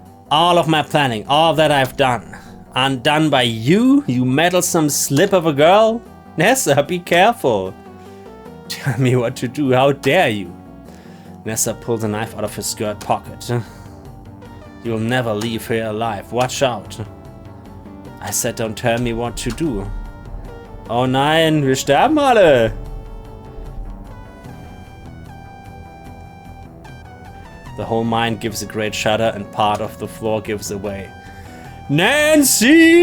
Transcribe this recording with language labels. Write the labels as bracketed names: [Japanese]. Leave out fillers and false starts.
[English] All of my planning, all that I've done, undone by you, you meddlesome slip of a girl? Nessa, be careful. Tell me what to do, how dare you? Nessa pulls a knife out of his skirt pocket. You'll never leave here alive, watch out. I said don't tell me what to do. [German] Oh nein, wir sterben alle. The [English] whole mine gives a great shudder and part of the floor gives away. Nancy!